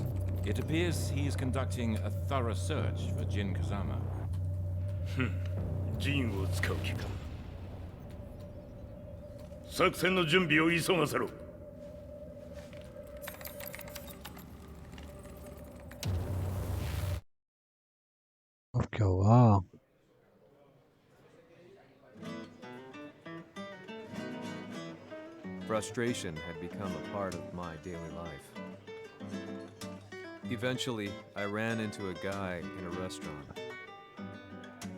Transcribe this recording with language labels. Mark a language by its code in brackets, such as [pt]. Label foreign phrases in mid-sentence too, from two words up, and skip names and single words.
[en] It appears he is conducting a thorough search for Jin Kazama. [ja] 陣を使う気か。作戦の準備を急がせろ。 [hi] अब क्या हुआ? [en] Frustration had become a part of my daily life. Eventually, I ran into a guy in a restaurant.